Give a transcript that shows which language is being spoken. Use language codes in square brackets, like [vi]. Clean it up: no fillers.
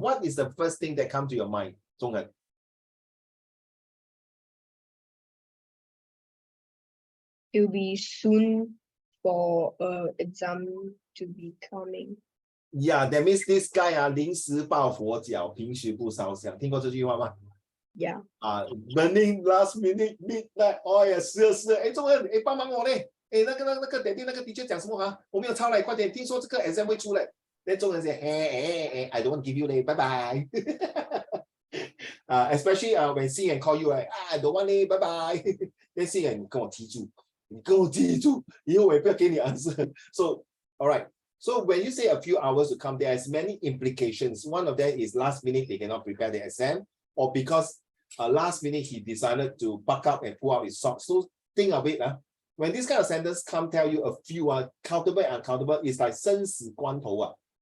[en] What is the first thing that comes to your mind, Zhongren? It will be soon for exam to be coming. Yeah, that means this guy [zh] 临时抱佛脚，平时不烧香。听过这句话吗？ [en] Yeah. Burning last minute midnight oil， 是。 [zh] 哎，中文，哎，帮忙我嘞！哎，那个点点那个的确讲什么啊？我没有抄嘞，快点！听说这个 exam 会出嘞。那中文是哎 [en] I don't want to give you [zh] 嘞，拜拜。 [en] Especially when Xin call you I don't want 嘞，拜拜。 [zh] 那Xin你跟我记住，以后我也不要给你 answer。 [en] So all right. So when you say a few hours to come, there is many implications. One of them is last minute they cannot prepare the exam, or because last minute he decided to buck up and pull out his socks. So think of it. When this kind of sentence come tell you a few countable and uncountable, it's like 生死关头.